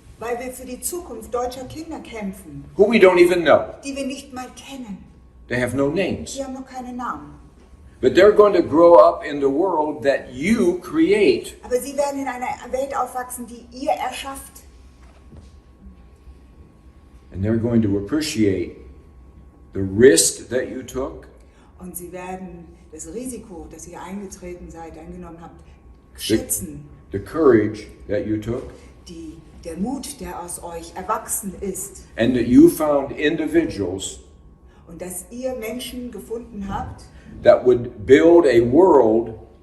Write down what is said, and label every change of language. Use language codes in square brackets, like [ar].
[de] weil wir für die Zukunft deutscher Kinder kämpfen, [en] who we don't even know. [de] die wir nicht mal kennen. [en] They have no names. [de] Die haben noch keine Namen. [en] But they're going to grow up in the world that you create. [de] Aber sie werden in einer Welt aufwachsen, die ihr erschafft. [en] And they're going to appreciate the risk that you took, [de] Und sie werden das Risiko, das ihr eingenommen habt, schätzen. [en] the courage that you took, [de] Der Mut, der aus euch erwachsen ist. [en] and that you found individuals [de] Und dass ihr Menschen gefunden habt, [en] that would build a world